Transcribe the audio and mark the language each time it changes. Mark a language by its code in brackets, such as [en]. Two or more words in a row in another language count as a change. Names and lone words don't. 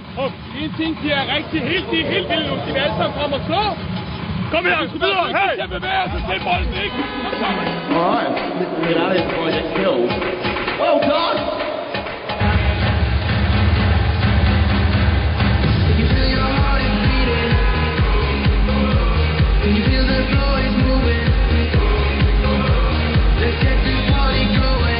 [da] En ting, de er rigtig helt vildt. De vil alle sammen frem og slå. Kom her, videre. Hey! Jeg bevæger sig til bolden, ikke? [en] All right. Miralles project killed. Well done. You feel your heart is beating. You feel the floor is moving. Let's get this party going.